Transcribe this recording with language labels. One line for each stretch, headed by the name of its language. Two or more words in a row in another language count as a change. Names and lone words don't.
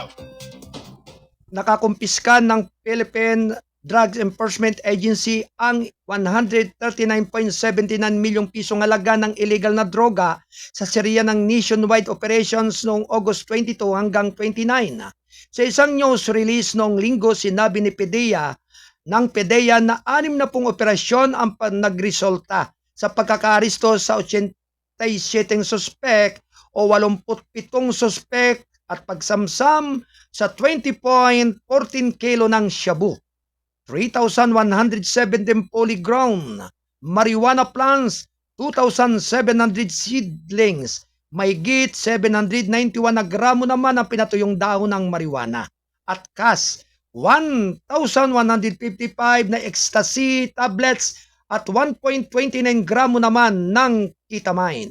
Filipino: Nakakumpiska ng Philippine Drugs Enforcement Agency ang 139.79 milyong pisong halaga ng illegal na droga sa serya ng
English: nationwide operations
Filipino: noong August 22 hanggang 29. Sa isang
English: news release
Filipino: noong linggo, sinabi ni PDEA na 6 na pong operasyon ang nagresulta sa pagkakaaresto sa 87 suspek o 87 suspek at pagsamsam sa 20.14 kilo ng shabu, 3,117 polyground,
English: marijuana plants,
Filipino: 2,700 seedlings, mahigit 791 na gramo naman ang pinatuyong dahon ng marijuana, at cash, 1,155 na
English: ecstasy tablets
Filipino: at 1.29 gramo naman ng ketamine.